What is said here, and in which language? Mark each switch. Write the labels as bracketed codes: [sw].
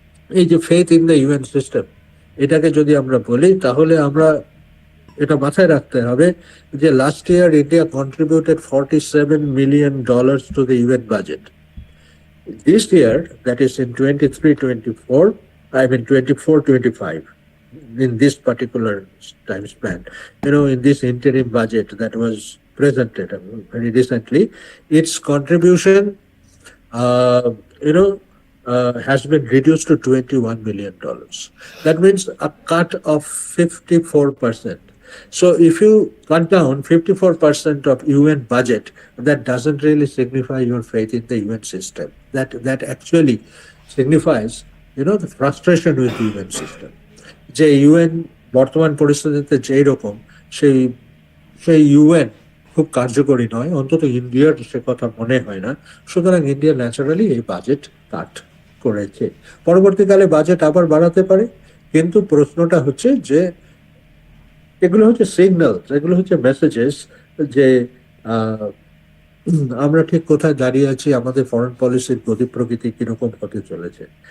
[bn] এই যে [en] faith in the UN system, [bn] এটাকে যদি আমরা বলি, তাহলে আমরা এটা মাথায় রাখতে হবে যে [en] Last year India contributed $47 million to the UN budget. This year, that is in 23-24, I mean 24-25, in this particular time span, in this interim budget that was presented very recently, its contribution, uh, you know, has been reduced to $21 million. That means a cut of 54%. So if you cut down 54% of UN budget, that doesn't really signify your faith in the UN system. That actually signifies, the frustration with the UN system. [bn] যে UN বর্তমান পরিস্থিতিতে যেই রকম সেই সেই UN খুব কার্যকরী নয়, অন্তত ইন্ডিয়ার সে কথা মনে হয় না। সুতরাং ইন্ডিয়া ন্যাচারালি এই বাজেট কাট করেছে। পরবর্তীকালে বাজেট আবার বাড়াতে পারে, কিন্তু প্রশ্নটা হচ্ছে যে এগুলো হচ্ছে সিগন্যাল, এগুলো হচ্ছে মেসেজেস যে আহ, আমরা ঠিক কোথায় দাঁড়িয়ে আছি, আমাদের ফরেন পলিসির গতি প্রকৃতি কিরকম হতে চলেছে।